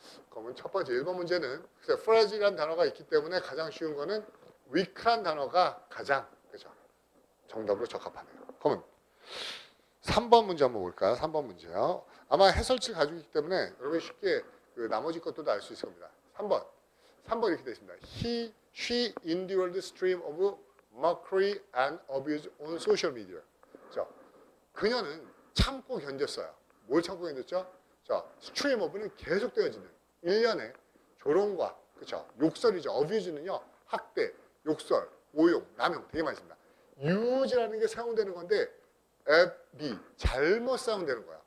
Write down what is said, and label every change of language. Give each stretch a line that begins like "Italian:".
Korean: 그러면 첫 번째 1번 문제는 fragile이라는 단어가 있기 때문에 가장 쉬운 거는 weak한 단어가 가장 그렇죠? 정답으로 적합하네요. 그러면 3번 문제 한번 볼까요? 3번 문제요. 아마 해설치를 가지고 있기 때문에 여러분이 쉽게 그 나머지 것도 알 수 있을 겁니다. 3번 이렇게 되어 있습니다.
English: She endured stream of mockery and abuse on social media.
Korean: 자, 그녀는 참고 견뎠어요. 뭘 참고 견뎠죠? 자, stream of는 계속되어지는 일련의 조롱과 그렇죠? 욕설이죠. abuse는요. 학대, 욕설, 모욕, 남용 되게 많이 씁니다. use라는 게 사용되는 건데 잘못 사용되는 거야.